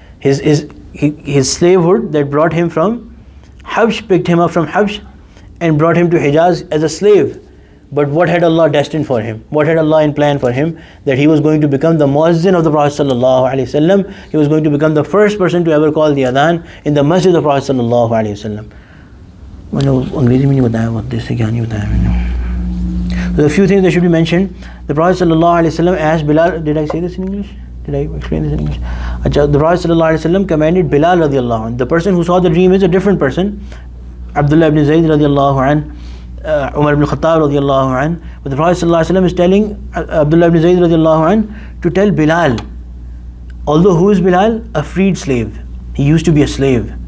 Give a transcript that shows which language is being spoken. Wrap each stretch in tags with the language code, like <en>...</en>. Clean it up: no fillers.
<en>His slavehood that brought him from Habsh, picked him up from Habsh and brought him to Hijaz as a slave. But what had Allah destined for him? What had Allah in plan for him? That he was going to become the muazzin of the Prophet sallallahu alaihi wasallam. He was going to become the first person to ever call the adhan in the masjid of the Prophet sallallahu alaihi wasallam.</en> <ur>میں نے انگریزی میں نہیں بتایا، بہت دیر سے کیا نہیں بتایا میں نے۔</ur> <en>So a few things that should be mentioned. The Prophet sallallahu alaihi wasallam asked Bilal, did I say this in English? Did I explain this in English? The Prophet sallallahu alaihi wasallam commanded Bilal radiallahu anhu. The person who saw the dream is a different person. Abdullah ibn Zayd radiallahu anhu, Umar ibn Khattab radiallahu anhu. But the Prophet sallallahu alaihi wasallam is telling Abdullah ibn Zayd radiallahu anhu to tell Bilal, although who is Bilal? A freed slave. He used to be a slave.</en>